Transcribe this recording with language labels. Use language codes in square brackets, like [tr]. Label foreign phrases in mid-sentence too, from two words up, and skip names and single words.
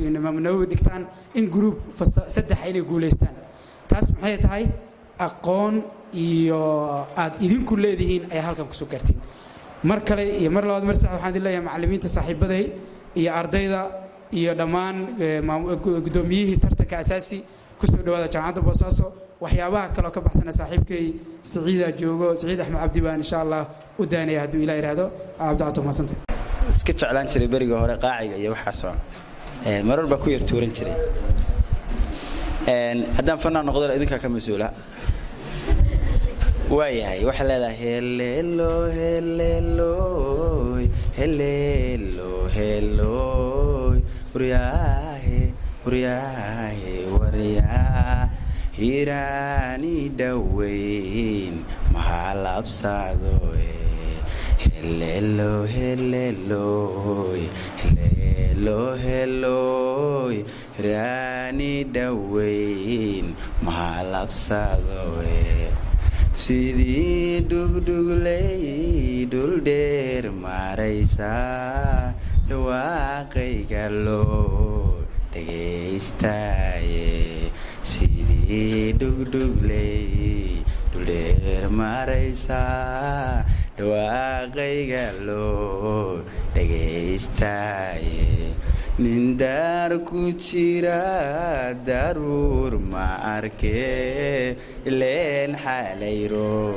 [so] Imaam Nawawi dhigtaan in group saddex inay guuleystaan taas maxay tahay aqoon iyo aad idinku leedihiin ay halkan ku soo gaartiin mar kale iyo mar labaad mar sax waxaan dilayaa macallimiinta saaxiibaday iyo ardayda iyo dhammaan gudoomiyihii tartanka asaasi ku soo dhawaada jaamacadda Boosaaso waxyaabaha kale ka baxsan saaxiibkay Saciida joogo Saciid Axmed Cabdi baan [ar] إن شاء الله [so] u daanaya haduu Ilaahay raado Cabdi Maasante iska jeclaan jiray bariga hore qaaciga iyo waxa soo marar ba ku yar tuuran jiray haddaan fanaan noqdo idinka ka masuula waayahay waxa leedahay [en] hello hello hello hello [so] uriyahe wariyaa hirani daweyn mahalabsado [en] hello hello hello hello [so] hirani daweyn mahalabsado sidii dhugdhugley dhul dheer maraysa dhawaaqayga loo dhagaystaye sidii dhugdhugley dhul dheer maraysa dhawaaqayga loo dhagaystaye nin daar ku jira daruur ma arkee ileen xalayro